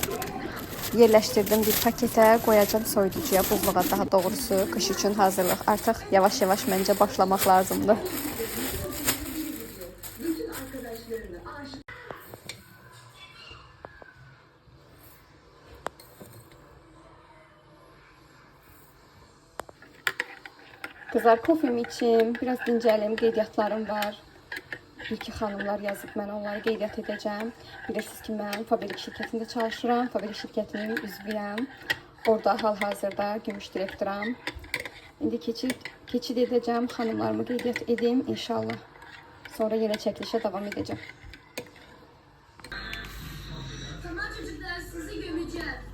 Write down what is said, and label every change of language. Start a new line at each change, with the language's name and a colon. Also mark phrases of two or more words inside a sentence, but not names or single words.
Turkish: Yerleştirdim bir pakete, koyacağım soyuducuya, buzluğa daha doğrusu. Kış için
Azerbaijani: hazırlıq artıq yavaş yavaş məncə başlamaq lazımdır.
Turkish: Kızlar, kofemi için biraz
Azerbaijani: dincəlim, qeydiyyatlarım var. İlk xanımlar yazıb, mən onları qeydiyyat edəcəm. Bilirsiniz ki, mən Fabelik şirkətində çalışıram. Fabelik şirkətinin üzvüyəm. Orada hal-hazırda gümüş direktoram. İndi keçid edəcəm, xanımlarımı qeydiyyat edeyim inşallah. Sonra yenə çəkilişə davam edəcəm.
Turkish: Tamam çocuklar, sizi gömeceğim.